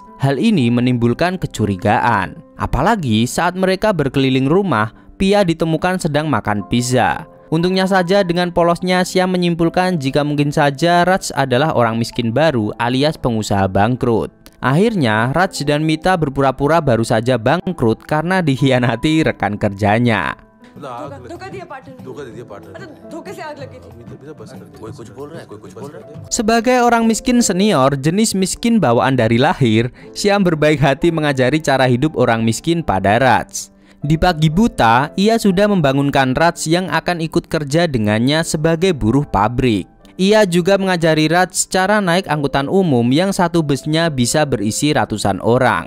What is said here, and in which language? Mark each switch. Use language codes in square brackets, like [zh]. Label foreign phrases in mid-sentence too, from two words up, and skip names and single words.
[id] Hal ini menimbulkan kecurigaan. Apalagi saat mereka berkeliling rumah, Pia ditemukan sedang makan pizza. Untungnya saja dengan polosnya Syam menyimpulkan jika mungkin saja Raj adalah orang miskin baru alias pengusaha bangkrut. Akhirnya Raj dan Mita berpura-pura baru saja bangkrut karena dikhianati rekan kerjanya. [hi] धोखा दिया पार्टनर ने। धोखा दे दिया पार्टनर अरे धोखे से आग लगी थी। कोई कुछ बोल रहा है कोई कुछ बोल रहा है [id] Sebagai orang miskin senior, jenis miskin bawaan dari lahir, Syam berbaik hati mengajari cara hidup orang miskin pada Raj. Di pagi buta, ia sudah membangunkan Raj yang akan ikut kerja dengannya sebagai buruh pabrik. Ia juga mengajari Raj cara naik angkutan umum yang satu busnya bisa berisi ratusan orang.